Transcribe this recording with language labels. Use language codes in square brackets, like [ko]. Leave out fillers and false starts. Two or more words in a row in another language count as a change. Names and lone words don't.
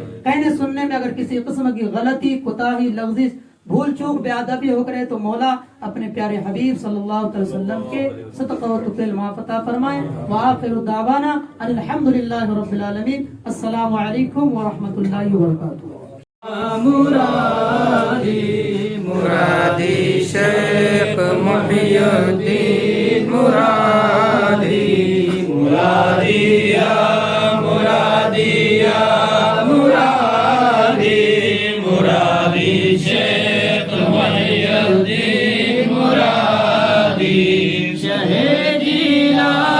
[ur] کہنے سننے میں اگر کسی قسم کی غلطی، کوتاہی، لغزش، بھول چوک، بے ادبی ہو کرے تو مولا اپنے پیارے حبیب [ar] صلی اللہ علیہ وسلم [ur] کے صدقہ و توفیل معاف عطا فرمائے۔ [ar] وآخر دعوانا ان الحمدللہ رب العالمین۔ السلام علیکم ورحمۃ اللہ وبرکاتہ۔ [ur] مرادی مرادی شیخ محی الدین مرادی مرادی یا مرادی یا مرادی مرادی شیخ محی الدین مرادی شہ جیلا